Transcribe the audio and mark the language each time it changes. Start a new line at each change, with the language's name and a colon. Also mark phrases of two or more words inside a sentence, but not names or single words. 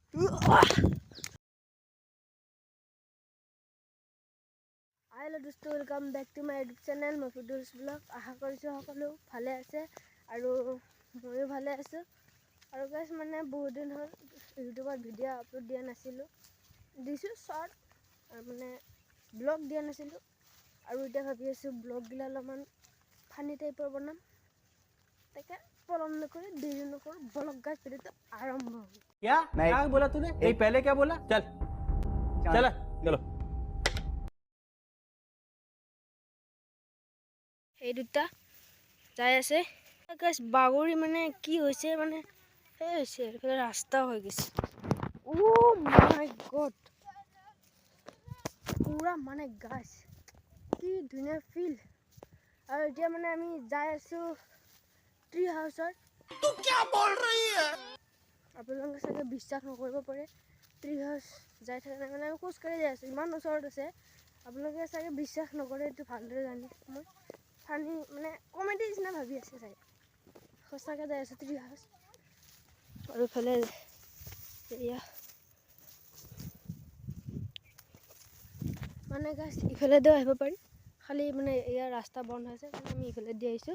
English: हेलो दोस्तों, welcome back to my YouTube channel मफुदुल्स ब्लॉग।
Assamese: आशा কৰিছো সকলো ভালে আছে আৰু ময়ো ভালে আছো। আৰু গাইস মানে বহুত দিন হ'ল ইউটিউবত ভিডিঅ' আপলোড দিয়া নাছিলোঁ, দিছো শৰ্ট মানে ব্লগ দিয়া নাছিলোঁ। আৰু এতিয়া ভাবি আছো ব্লগ গিলা অলপমান ফানি টাইপৰ বনাম, তাকে পলম নকৰি দেৰি নকৰোঁ, ব্লগ গাইস ভিডিঅ'টো আৰম্ভ হ'ল।
Hindi: क्या नहीं क्या बोला तूने? नहीं पहले क्या बोला? चल चल चलो।
Assamese: এই দুটা যাই আছে গাইস, বাগৰি মানে কি হৈছে মানে এই হৈছে এইফালে ৰাস্তা হৈ গৈছে।
English: oh my god,
Assamese: পুৰা মানে গাইস কি ধুনীয়া ফিল। আৰু এতিয়া মানে আমি যাই আছো ট্ৰি হাউচত।
Hindi: तू क्या बोल रही है?
Assamese: আপোনালোকে চাগে বিশ্বাস নকৰিব পাৰে,
English: tree house
Assamese: যাই থকা নাই মানে আমি খোজকাঢ়ি যাই আছোঁ, ইমান ওচৰত আছে। আপোনালোকে চাগে বিশ্বাস নকৰে, এইটো ভালদৰে জানি মই ফানি মানে কমেডি নিচিনা ভাবি আছে চাগে, সঁচাকৈ যাই আছোঁ
English: tree house.
Assamese: আৰু ইফালে এয়া মানে গাছ ইফালে দিও আহিব পাৰি, খালি মানে ইয়াৰ ৰাস্তা বন্ধ হৈছে কাৰণে আমি ইফালে দি আহিছোঁ।